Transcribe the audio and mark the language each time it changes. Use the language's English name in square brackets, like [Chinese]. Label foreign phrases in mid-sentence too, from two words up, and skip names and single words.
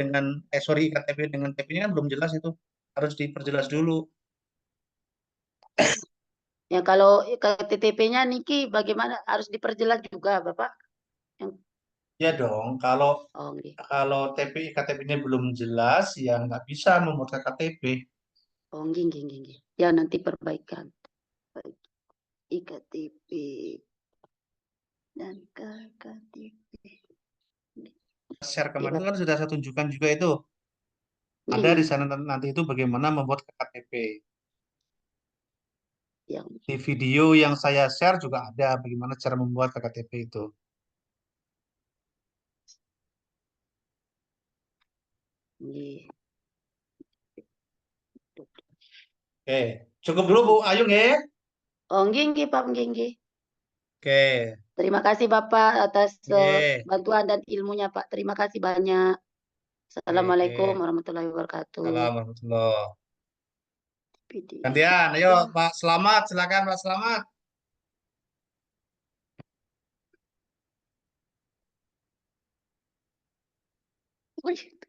[Indonesian] dengan sorry, KTP dengan TP-nya kan belum jelas itu. Harus diperjelas dulu. ya kalau KTP-nya Niki bagaimana harus diperjelas juga Bapak? Yang Ya dong, kalau [Javanese] oh nggih. [Indonesian] kalau KTP-nya belum jelas ya nggak bisa membuat KTP. [Javanese] Oh nggih, nggih, nggih, nggih. [Indonesian] Ya nanti perbaikan. Baik. IKTP dan KKTP. Share [Javanese] Nggih, [Indonesian] kemarin itu Bapak. kan sudah saya tunjukkan juga itu. [Javanese] Nggih, [Indonesian] Ada di [Javanese] nggih. [Indonesian] sana nanti itu bagaimana membuat KTP. Yang Di video yang saya share juga ada bagaimana cara membuat KTP itu. [Javanese] nggih. [Indonesian] Oke, cukup dulu Bu Ayung ya. [Javanese] Oh nggih, nggih, Pak, nggih, nggih. [Indonesian] Oke, Terima kasih Bapak atas oke. bantuan dan ilmunya Pak. Terima kasih banyak. Assalamualaikum Oke. [Arabic] warahmatullahi wabarakatuh. Salam warahmatullah. [Indonesian] PDF. Gantian, ayo Ya. Pak Selamat, silakan Pak Selamat. Wih,